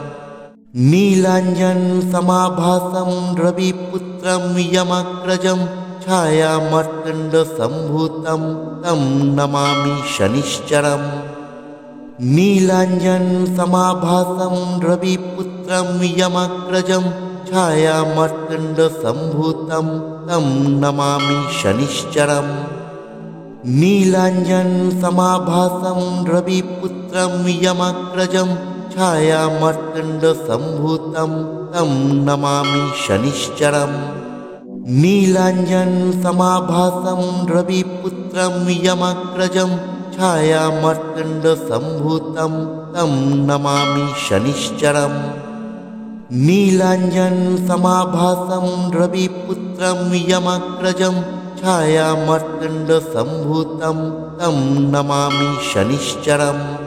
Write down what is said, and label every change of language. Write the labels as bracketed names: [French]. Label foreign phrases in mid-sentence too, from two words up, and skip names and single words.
[Sanskrit] নীলাঞ্জন সমাভাসম রবিপুত্রম যমাগ্রজম ছায়া মার্তণ্ড সম্ভূতম তম নমামি শনিশ্চরম। নীলাঞ্জন সমাভাসম রবিপুত্রম যমাগ্রজম ছায়া মার্তণ্ড সম্ভূতম তম নমামি শনিশ্চরম। नीलांजन समाभासं रविपुत्रं यमग्रजं छायामार्तण्डसम्भूतं तं नमामि शनिश्चरम् नीलाञ्जनसमाभासं रविपुत्रं यमग्रजं छायामार्तण्डसम्भूतं तं नमामि शनिश्चरम् नीलाञ्जनसमाभासं रविपुत्रं यमग्रजं छायामार्तण्डसम्भूतं तं नमामि शनिश्चरम्